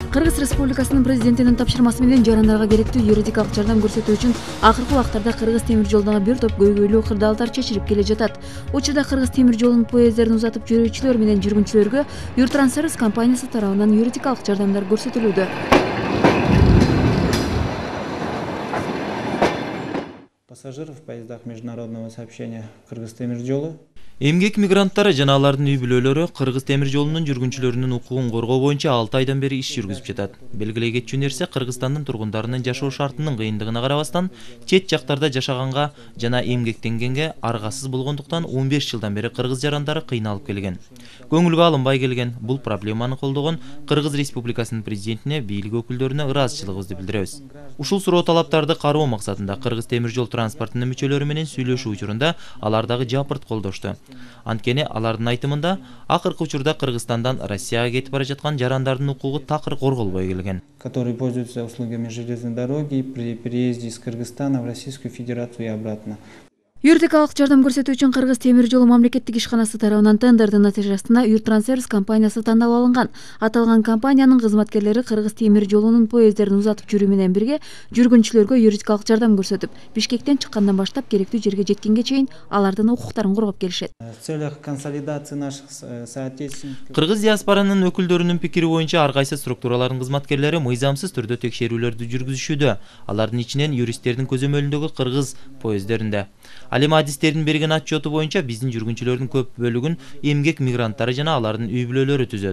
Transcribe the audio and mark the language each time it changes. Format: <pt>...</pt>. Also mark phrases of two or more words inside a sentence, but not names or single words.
<ky>Кыргыз Республикасынын президентинин тапшырмасы менен жарандарга керектүү юридикалык жардам көрсөтүү үчүн акыркы убактарда Кыргыз темир жолуна бир топ көйгөйлүү кырдаалдар чечилип келе жатат. Учурда Кыргыз темир жолунун поезддерин узатып жүрүүчүлөр менен жүргүнчүлөргө Юртрансервис компаниясы тарабынан юридикалык жардамдар көрсөтүлүүдө.</ky> <ru>Пассажиров в поездах международного сообщения Кыргыз темир жолу.</ru> <ky>Эмгек мигранттары жана алардын үй бүлөлөрү Кыргыз темир жолунун жүргүнчүлөрүнүн укугун коргоо боюнча 6 айдан бери иш жүргүзүп жатат. Белгилей кетчү нерсе Кыргызстандын тургундарынын жашоо шартынын кыйындыгына карабастан чет жактарда жашаганга жана эмгектенгенге аргасыз болгондуктан 15 жылдан бери кыргыз жарандары кыйналып келген. Көңүлгө алынбай келген бул проблеманы колдогон Кыргыз Республикасынын президентине бийлик өкүлдөрүнө ыраазычылыгыбызды билдиребиз. Ушул суроо талаптарды кароо максатында Кыргыз темир жол транспортунун мүчөлөрү менен сүйлөшүү учурунда алар дагы жапырт колдошту. Анткени алардын айтымында акыркы учурда Кыргызстандан Россияга кетип бара жаткан жарандардын укугу такыр корголбой келген.</ky> <ru>Которые пользуются услугами железной дороги при переезде из Кыргызстана в Российскую Федерацию и обратно.</ru> <ky>Юридикалык жардам көрсөтүү үчүн Кыргыз темир жолу мамлекеттик ишканасы тарабынан тендердин натыйжасында Юртрансервис компаниясы тандалып алынган. Аталган компаниянын кызматкерлери Кыргыз темир жолунун поезддерин узатып жүрүү менен бирге жүргүнчүлөргө юридикалык жардам көрсөтүп, Бишкектен чыккандан баштап керектүү жерге жеткенге чейин алардын укуктарын коргоп келишет.</ky> <ru>В целях консолидации наших соотечественников.</ru> <ky>Кыргыз диаспоранын өкүлдөрүнүн пикири боюнча ар кайсы структуралардын кызматкерлери мыйзамсыз түрдө текшерүүлөрдү жүргүзүшүүдө. Алардын ичинен юристтердин көзөмөлүндөгү Кыргыз поезддеринде. Ал эми адистердин берген отчету боюнча биздин жүргүнчүлөрдүн көп бөлүгүн эмгек мигранттары жана алардын үй бүлөлөрү түзөт.</ky>